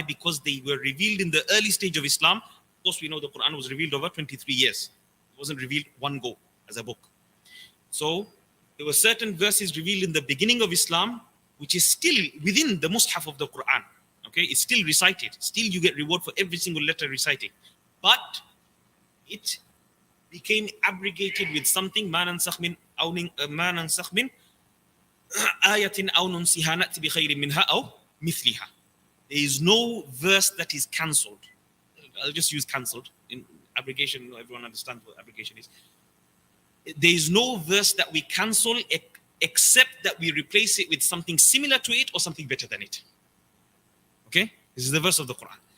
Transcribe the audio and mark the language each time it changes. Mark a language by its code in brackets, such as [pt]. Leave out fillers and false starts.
[en] Because they were revealed in the early stage of Islam. Of course, we know the Quran was revealed over 23 years. It wasn't revealed one go as a book. So there were certain verses revealed in the beginning of Islam which is still within the Mus'haf of the Quran. Okay, it's still recited. Still you get reward for every single letter reciting. But it became abrogated with something [ar] ما ننسخ من آية أو ننسها نأتي بخير منها أو مثلها. [en] There is no verse that is cancelled. I'll just use cancelled. In abrogation, everyone understands what abrogation is. There is no verse that we cancel except that we replace it with something similar to it or something better than it. Okay? This is the verse of the Quran.